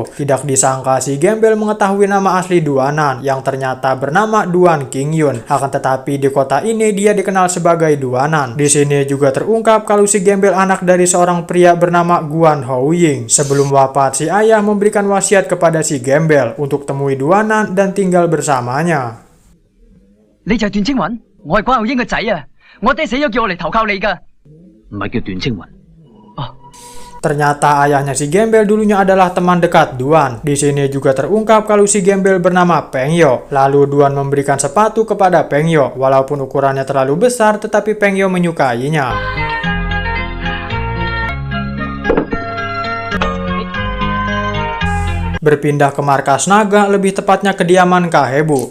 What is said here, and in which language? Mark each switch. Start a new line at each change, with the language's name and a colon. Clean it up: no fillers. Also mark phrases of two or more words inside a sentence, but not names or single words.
Indonesian: Tidak disangka si Gembel mengetahui nama asli Duanan, yang ternyata bernama Duan Qingyun. Akan tetapi di kota ini dia dikenal sebagai Duanan. Di sini juga terungkap kalau si Gembel anak dari seorang pria bernama Guan Houying. Sebelum wafat, si ayah memberikan wasiat kepada si Gembel untuk temui Duanan dan tinggal bersamanya.
Cantonese: 你就係段青雲，我係關浩英個仔啊！我爹死咗叫我嚟投靠你㗎，唔係叫段青雲。
Indonesian: Ternyata ayahnya si Gembel dulunya adalah teman dekat Duan. Di sini juga terungkap kalau si Gembel bernama Peng Yo. Lalu Duan memberikan sepatu kepada Peng Yo. Walaupun ukurannya terlalu besar, tetapi Peng Yo menyukainya. Berpindah ke markas naga, lebih tepatnya kediaman Kahebu.